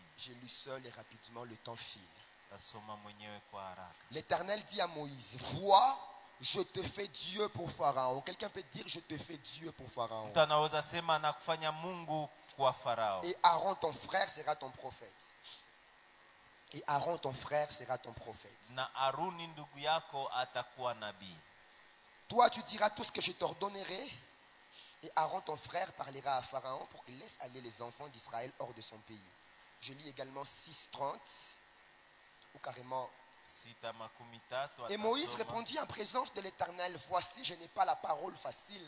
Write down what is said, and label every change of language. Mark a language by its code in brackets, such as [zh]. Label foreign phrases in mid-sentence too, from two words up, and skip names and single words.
[fr] Je lis seul et rapidement, le temps file. [sw] Tasoma mwenyewe kwa haraka. [fr] L'Éternel dit à Moïse, vois, je te fais Dieu pour Pharaon. Quelqu'un peut dire, je te fais Dieu pour Pharaon. [sw] Mtu anaweza sema anakufanya Mungu kwa Farao. [fr] Et Aaron, ton frère, sera ton prophète. Et Aaron, ton frère, sera ton prophète. [sw] Na Aruni ndugu yako atakuwa nabii. [fr] Toi, tu diras tout ce que je t'ordonnerai. Et Aaron, ton frère, parlera à Pharaon pour qu'il laisse aller les enfants d'Israël hors de son pays. Je lis également 6:30, ou carrément. Et Moïse répondit en présence de l'Éternel, voici, je n'ai pas la parole facile.